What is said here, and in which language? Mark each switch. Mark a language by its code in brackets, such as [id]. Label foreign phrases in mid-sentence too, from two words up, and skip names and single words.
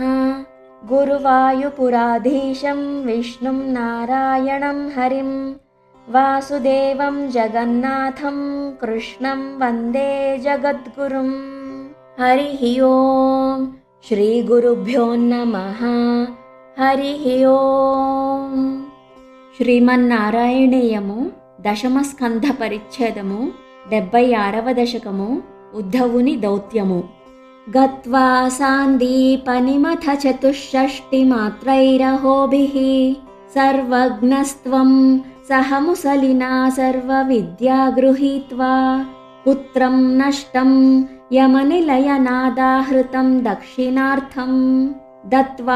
[sa] गुरुवायुपुराधीशं विष्णुं नारायणं हरिं वासुदेवं जगन्नाथं कृष्णं वन्दे जगद्गुरुं। हरिः ओम् श्रीगुरुभ्यो नमः। हरिः ओम्। [te] శ్రీమన్నారాయణీయము దశమ స్కంధ పరిచ్ఛేదము 76వ దశకము ఉద్ధవుని దౌత్యము. [sa] గత్వా సాందీపనిమథ చతుషష్టిమాత్రైరహోభిః సర్వజ్ఞస్త్వం సహ ముసలినా సర్వవిద్యా గృహీత్వా పుత్రం నష్టం యమనిలయనాదాహృతం దక్షిణార్థం దత్వా